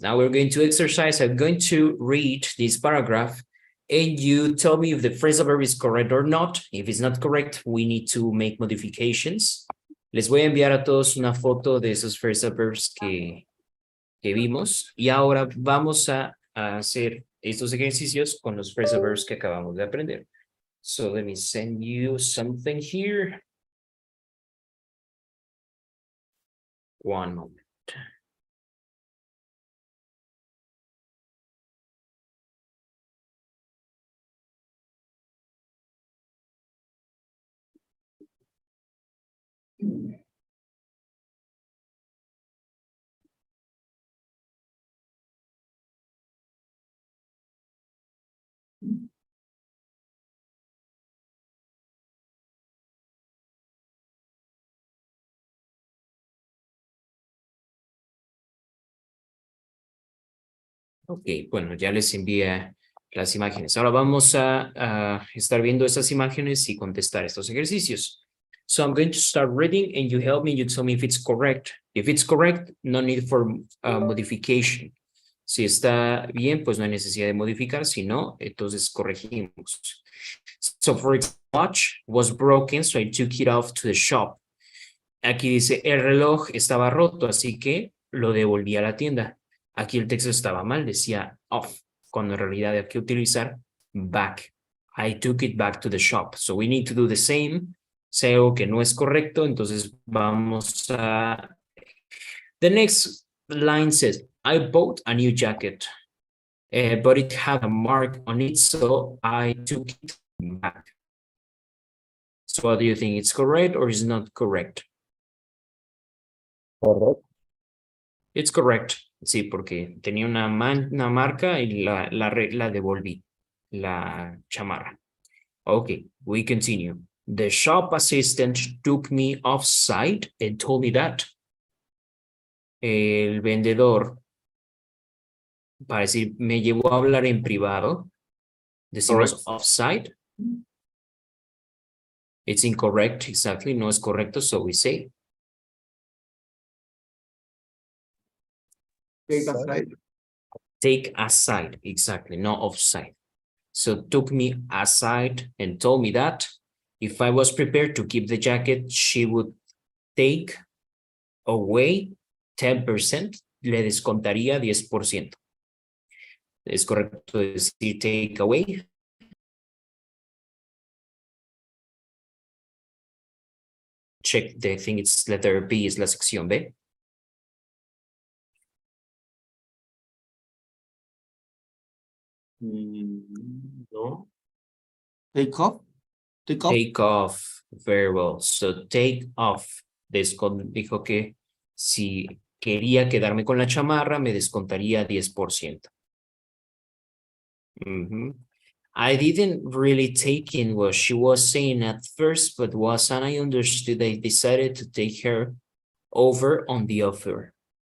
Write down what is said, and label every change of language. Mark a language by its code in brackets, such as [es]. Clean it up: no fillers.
[en] Now we're going to exercise. I'm going to read this paragraph and you tell me if the phrasal verb is correct or not. If it's not correct, we need to make modifications. [es] Les voy a enviar a todos una foto de esos phrasal verbs que vimos y ahora vamos a hacer estos ejercicios con los phrasal verbs que acabamos de aprender. [en] So let me send you something here. One moment. [es] Ok, bueno, ya les envié las imágenes. Ahora vamos a estar viendo estas imágenes y contestar estos ejercicios. [en] So I'm going to start reading and you help me, you tell me if it's correct. If it's correct, no need for modification. [es] Si está bien, pues no hay necesidad de modificar. Si no, entonces corregimos. [en] So for example, watch was broken, so I took it off to the shop. [es] Aquí dice, el reloj estaba roto, así que lo devolví a la tienda. Aquí el texto estaba mal, decía off, cuando en realidad hay que utilizar back. [en] I took it back to the shop. So we need to do the same. [es] Si hay algo que no es correcto, entonces vamos a... [en] The next line says, I bought a new jacket, but it had a mark on it, so I took it back. So what do you think? It's correct or is not correct? Correct. It's correct. [es] Sí, porque tenía una marca y la devolví, la chamarra. [en] Okay, we continue. The shop assistant took me off-site and told me that. [es] El vendedor, para decir, me llevó a hablar en privado. Decimos [en] Correct. off-site. It's incorrect, exactly. [es] No es correcto, [en] so we say. Take aside. Take aside, exactly, not offside. So took me aside and told me that if I was prepared to keep the jacket, she would take away 10%, [es] le descontaría 10%. Es correcto decir take away. [en] Check, I think it's letter B, [es] es la sección B. [en] No. Take off. Take off. Take off, very well. So take off. [es] Dijo que si quería quedarme con la chamarra, me descontaría 10%. [en] I didn't really take in what she was saying at first, but once I understood, I decided to take her over on the offer.